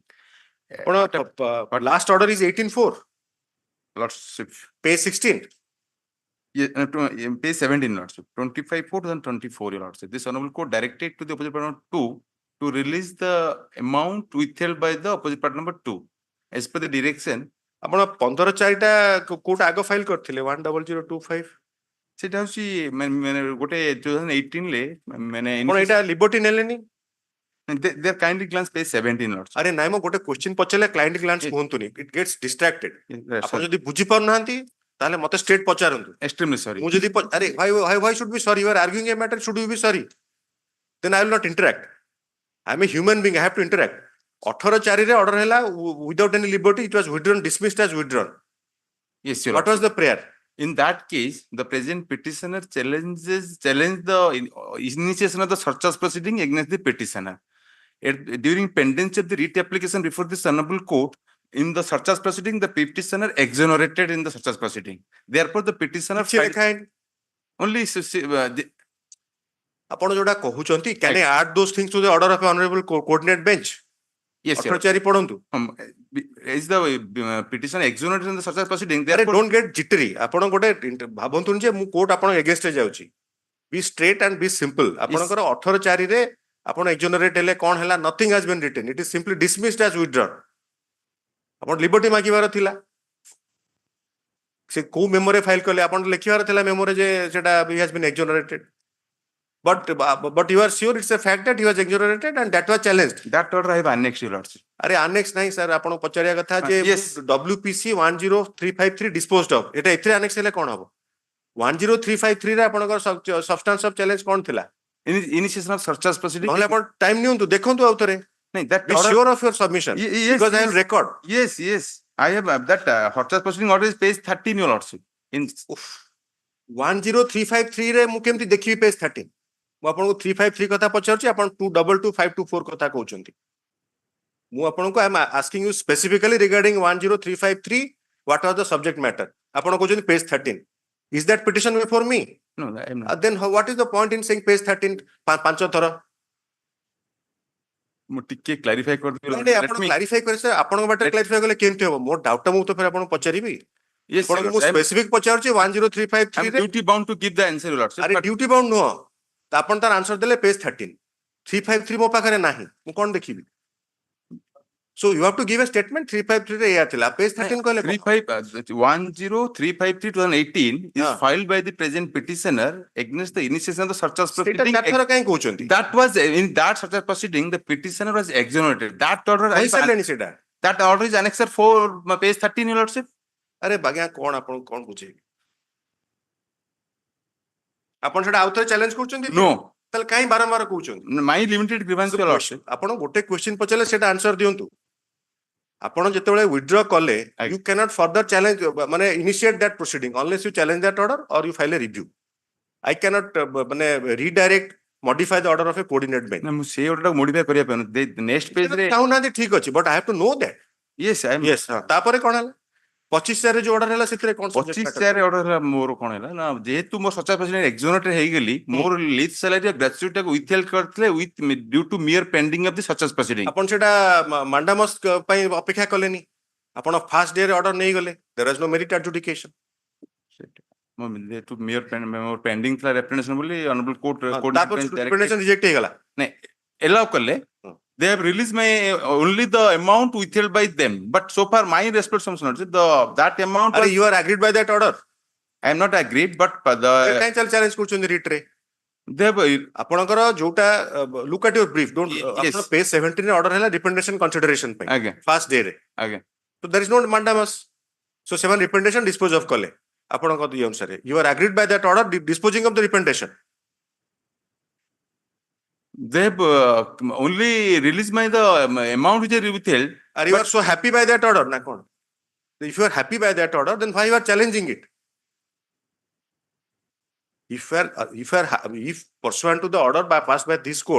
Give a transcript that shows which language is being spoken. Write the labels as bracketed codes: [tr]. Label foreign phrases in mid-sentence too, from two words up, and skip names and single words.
[en] Last order is 18-4, Lordship, page 16. page 17, Lordship, 25-4 and 24, your Lordship. This Hon'Ble court directed to the opposite party number 2 to release the amount withheld by the opposite party number 2. As per the direction, [or] ଆପଣ 15/4 ଟା କୋର୍ଟ ଆଗ ଫାଇଲ କରିଥିଲେ 10025. ସେଟା ହଉଛି ମାନେ ଗୋଟେ 2018 ରେ ମାନେ ଆପଣ ଏଇଟା ଲିବର୍ଟି ନେଲେନି? [en] they kindly glance page 17, Lordship. [or] ଆରେ ନାଇଁ ମୁଁ ଗୋଟେ କ୍ୱେଶ୍ଚିନ୍ ପଚାରିଲେ [en] client glance [or] କୁହନ୍ତୁନି, [en] it gets distracted. Yes, [or] ଆପଣ [en] sir. [or] ଯଦି ବୁଝି ପାରୁନାହାନ୍ତି ତାହେଲେ ମତେ ଷ୍ଟ୍ରେଟ୍ ପଚାରନ୍ତୁ. [en] Extremely sorry. [or] ମୁଁ ଯଦି ଆରେ [en] why should be sorry? You are arguing a matter, should you be sorry? Then I will not interact. I am a human being, I have to interact. [or] 18/4 ରେ order ହେଲା [en] without any liberty, it was withdrawn, dismissed as withdrawn. Yes, your What was the prayer? In that case, the present petitioner challenged the initiation of the surcharge proceeding against the petitioner. During pendency of the writ application before the Hon'Ble court, in the surcharge proceeding, the petitioner exonerated in the surcharge proceeding. Therefore, the petitioner only [or] ଆପଣ ଯୋଉଟା କହୁଛନ୍ତି, [en] can I add those things to the order of honorable coordinate bench? yes, sir. [or] 18/4 ପଢନ୍ତୁ. [en] Is the petitioner exonerated in the surcharge proceeding? [or] ଆରେ [en] Therefore, don't get jittery. [or] ଆପଣ ଗୋଟେ ଭାବନ୍ତୁନି ଯେ ମୁଁ କୋର୍ଟ ଆପଣ ଏଗେନ୍ଷ୍ଟ ରେ ଯାଉଛି. [en] Be straight and be simple. [or] ଆପଣଙ୍କର 18/4 ରେ ଆପଣ exonerate ହେଲେ କଣ ହେଲା? [en] Nothing has been written. It is simply dismissed as withdrawn. [or] ଆପଣ ଲିବର୍ଟି ମାଗିବାର ଥିଲା. ସେ କୋଉ ମେମୋରେ ଫାଇଲ କଲେ? ଆପଣ ଲେଖିବାର ଥିଲା ମେମୋରେ ଯେ ସେଟା [en] he has been exonerated. But you are sure it's a fact that he was exonerated and that was challenged. that order I have annexed, your Lordship. [or] ଆରେ annex ନାହିଁ sir, ଆପଣ ପଚାରିବା କଥା ଯେ [en] yes. WPC 10353 disposed of. [or] ଏଟା ଏଥିରେ annex ହେଲେ କଣ ହବ? 10353 ରେ ଆପଣଙ୍କର [en] substance of challenge [or] କଣ ଥିଲା? [en] Initiation of surcharge proceeding. [or] ନହେଲେ ଆପଣ ଟାଇମ ନିଅନ୍ତୁ, ଦେଖନ୍ତୁ ଆଉ ଥରେ. [en] That Be order, sure of your submission. yes, because I will record. Yes, yes. I have that surcharge proceeding order is page 13, your Lordship. In [or] 10353 ରେ ମୁଁ କେମିତି ଦେଖିବି page 13? ମୁଁ ଆପଣଙ୍କୁ 353 କଥା ପଚାରୁଛି ଆପଣ 222 କଥା କହୁଛନ୍ତି ମୁଁ ଆପଣଙ୍କୁ [en] I am asking you specifically regarding 10353 what are the subject matter [or] ଆପଣ କହୁଛନ୍ତି [en] page 13 is that petition before me No, I am not. then what is the point in saying page 13 [or] ପାଞ୍ଚ ଥର ମୁଁ ଟିକେ clarify କରିଦେବି ନାଇଁ ଆପଣ କ୍ଲାରିଫାଇ କରି ସାର୍ ଆପଣଙ୍କ ବାଟରେ କ୍ଲାରିଫାଇ କଲେ କେମିତି ହବ ମୋର ଡାଉଟ ଟା ମୁଁ ତ ଫେର ଆପଣଙ୍କୁ ପଚାରିବି [en] Yes, sir. [or] ଆପଣଙ୍କୁ ମୁଁ ସ୍ପେସିଫିକ ପଚାରୁଛି 10353 [en] I'm [or] ରେ [en] duty bound to give the answer, Your Lordship. [or] ଆରେ [en] but- duty bound [or] ନୁହଁ ତ ଆପଣ ତାର ଆନ୍ସର ଦେଲେ ପେଜ 13 353 ମୋ ପାଖରେ ନାହିଁ ମୁଁ କଣ ଦେଖିବି [en] so you have to give a statement [or] 353 ରେ ଏୟା ଥିଲା ପେଜ 13 କହିଲେ କଣ? [en] 10353 2018 is Ah. filed by the present petitioner against the initiation of the search [or] ସେଇଟା [en] proceeding. [or] ଚାରିଥର କାଇଁ କହୁଛନ୍ତି [en] That was in that search proceeding, the petitioner was exonerated. That order, [or] କହିସାରିଲେଣି ସେଇଟା [en] that order is annexed 4, page 13, Your Lordship. [or] ଆରେ ବାଜ୍ଞା କଣ ଆପଣ କଣ ବୁଝେଇବି ଆପଣ ସେଟା ଆଉଥରେ ଚ୍ୟାଲେଞ୍ଜ କରୁଛନ୍ତି [en] No, [or] ତାହେଲେ କାଇଁ ବାରମ୍ବାର କହୁଛନ୍ତି [en] my limited grievance, Your Lordship. [or] ଆପଣ ଗୋଟେ କ୍ୱେଶ୍ଚିନ୍ ପଚାରିଲେ ସେଟା ଆନ୍ସର ଦିଅନ୍ତୁ ଆପଣ ଯେତେବେଳେ ୱିଥଡ୍ର କଲେ ଆଜ୍ଞା। [en] you cannot further challenge ମାନେ initiate that proceeding unless you challenge that order or you file a review I cannot ମାନେ redirect modify the order of a coordinate bench [or] ନା ମୁଁ ସେଇ [en] order modify [or] କରିବା ପାଇଁ [en] next page [or] ରେ ଚାହୁଁନାହାନ୍ତି ଠିକ ଅଛି [en] but I have to know that yes I am [or] yes ତାପରେ କଣ ହେଲା 25 ରେ ଯୋଉ ଅର୍ଡର ହେଲା ସେଥିରେ କଣ subject 25 [en] matter? [or] ଚାରି order ହେଲା ମୋର କଣ ହେଲା ନା ଯେହେତୁ ମୋ ସଚା ପ୍ରେସିଡେଣ୍ଟ exonerated ହେଇଗଲି ମୋର [en] leave salary gratuity [or] ଟାକୁ withheld କରିଥିଲେ [en] with due to mere pending of the such proceeding. [or] ଆପଣ ସେଟା ମାଣ୍ଡାମସ୍ ପାଇଁ ଅପେକ୍ଷା କଲେନି ଆପଣ [en] first day [or] ରେ ଅର୍ଡର ନେଇଗଲେ [en] there is no merit adjudication [or] ମୋ ଯେହେତୁ [en] mere pending [or] ଥିଲା representation ବୋଲି [en] honorable court [or] ତାପରେ [en] representation reject [or] ହେଇଗଲା ନାଇଁ allow କଲେ [en] they have released my only the amount withheld by them but so far my responsibility that amount [or] ଆରେ [en] was, you are agreed by that order I am not agreed but the [or] କାଇଁ ଚ୍ୟାଲେଞ୍ଜ କରୁଛନ୍ତି ରିଟ୍ ରେ [en] they have [or] ଆପଣଙ୍କର ଯୋଉଟା [en] look at your brief don't Yes. [or] ଆପଣ page 17 ରେ ଅର୍ଡର ହେଲା [en] representation consideration [or] ପାଇଁ ଆଜ୍ଞା [en] first day [or] ରେ ଆଜ୍ଞା [en] so there is no mandamus so ସେମାନେ representation dispose of [or] କଲେ ଆପଣଙ୍କ ଇଏ ଅନୁସାରେ [en] you are agreed by that order disposing of the representation they have only released my the amount which are withheld. are you are so happy by that order na kon if you are happy by that order then why you are challenging it if pursuant to the order passed by this court